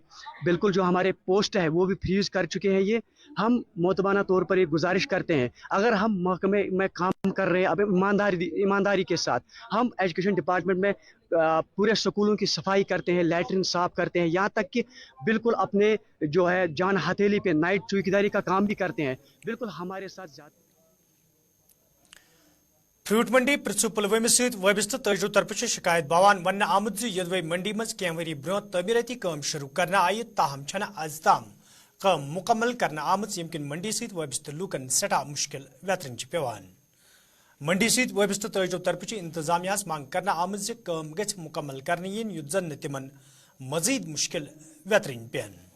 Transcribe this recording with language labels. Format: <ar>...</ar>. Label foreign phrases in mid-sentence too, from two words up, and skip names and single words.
<hi>बिल्कुल जो हमारे पोस्ट है वो भी फ्रीज कर चुके हैं। ये हम मोतबाना तौर पर एक गुजारिश करते हैं, अगर हम महकमे में काम कर रहे हैं अब ईमानदारी के साथ, हम एजुकेशन डिपार्टमेंट में पूरे स्कूलों की सफाई करते हैं, लैट्रिन साफ करते हैं, यहाँ तक कि बिल्कुल अपने जो है जान हथेली पे नाइट चौकीदारी का काम भी करते हैं, बिल्कुल हमारे साथ जाते।</hi> <ks>फ्रूट मंडी पृथु पुलवामा सहित वाबस्त तजु तरफ शिकायत बवान वन आमुद यदि मंडी मज कह वरी ब्रो तमीरती काम शुरू करना आई, ताहम छना आज ताम काम मुकम्मल करना आमुद यमकिन मंडी सहित वाबस्त लूकन सटा मुश्किल वेतरन पेवान। मंडी सहित वाबस्त तजु तरफ इंतजामिया मांग करना आमुद काम गछ मुकम्मल करने yin युद्ध जन तिमन मजीद मुश्किल वेतरन पेन।</ks>